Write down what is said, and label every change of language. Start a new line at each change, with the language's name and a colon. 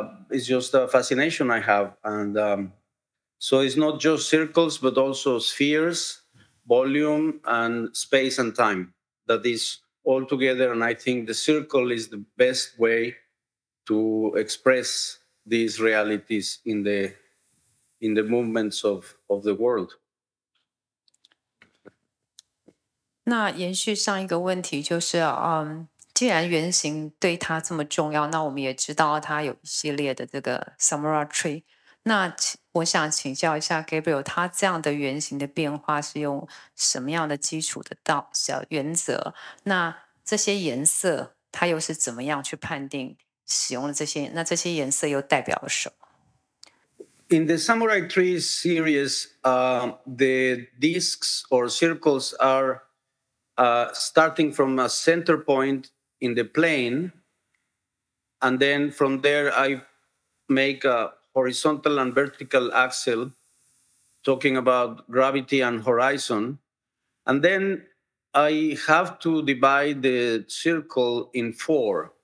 English: It's just a fascination I have. And so it's not just circles, but also spheres, volume, and space and time. That is all together. And I think the circle is the best way to express these realities in the movements of the world.
Chinese: 那延续上一个问题，就是既然圆形对他这么重要，那我们也知道他有一系列的这个 Samurai Tree。那我想请教一下 Gabriel， 他这样的圆形的变化是用什么样的基础的原则？那这些颜色，他又是怎么样去判定使用了这些？那这些颜色又代表了什么？
English: In the Samurai Tree series, the discs or circles are starting from a center point in the plane, and then from there I make a horizontal and vertical axle, talking about gravity and horizon, and then I have to divide the circle in 4.